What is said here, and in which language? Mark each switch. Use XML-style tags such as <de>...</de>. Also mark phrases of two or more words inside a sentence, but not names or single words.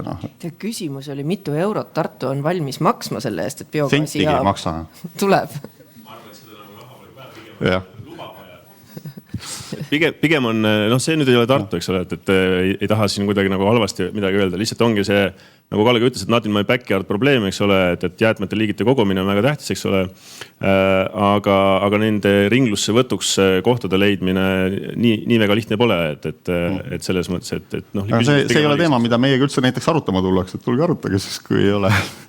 <et>Küsimus oli, mitu eurot Tartu on valmis maksma selle eest, et biogaasi tuleb? Ma arvan, et seda nagu raha võib vähe jah. Pigem on, see nüüd ei ole Tartu, eks ole, et ei taha siin kuidagi nagu halvasti midagi öelda. Lihtsalt ongi see nagu Kalle ka ütles, et</et> <en>not in my backyard</en> <et>probleem, eks ole, et jäätmete liigite kogumine on väga tähtis, eks ole. Aga nende ringlusse võtuks kohtade leidmine nii väga lihtne pole, et selles mõttes, et noh. See ei ole teema, mida meiega üldse näiteks arutama tullakse, et tulge arutage siis, kui ei ole.</et>